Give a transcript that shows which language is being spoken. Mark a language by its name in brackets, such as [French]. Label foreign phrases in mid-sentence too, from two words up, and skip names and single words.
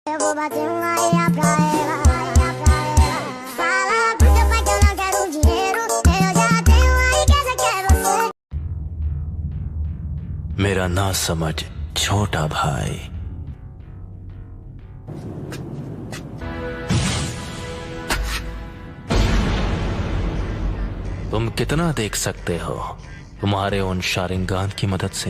[Portuguese] Eu vou bater uma areia pra ela. Fala pro teu pai que eu não quero dinheiro. Eu já tenho a riqueza que é você. [Hindi] मेरा ना समझ छोटा भाई। तुम कितना देख सकते हो तुम्हारे उन शारिंगान की मदद से?